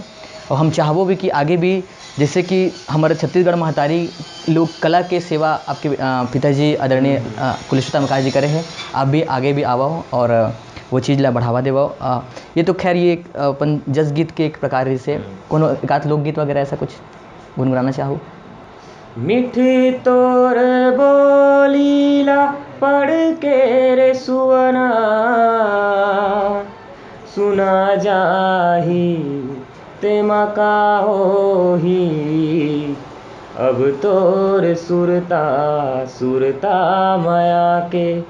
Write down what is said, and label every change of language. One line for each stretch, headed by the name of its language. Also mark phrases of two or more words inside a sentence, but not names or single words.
Chhattisgarhi: और हम चाहबो भी कि आगे भी जैसे कि हमारे छत्तीसगढ़ महतारी लोक कला के सेवा आपके पिताजी आदरणीय कुलेश्वर ताम्रकार जी करे हैं, आप भी आगे भी आवो और वो चीज़ ला बढ़ावा देवो। ये तो खैर ये अपन जस गीत के एक प्रकार से कोनो एकाध लोकगीत वगैरह ऐसा कुछ गुनगुनाना चाहो। मिठी तोर बोलीला पढ़ के रे सुवना, सुना जाही तेमा का होही, अब तोर सुरता सुरता माया के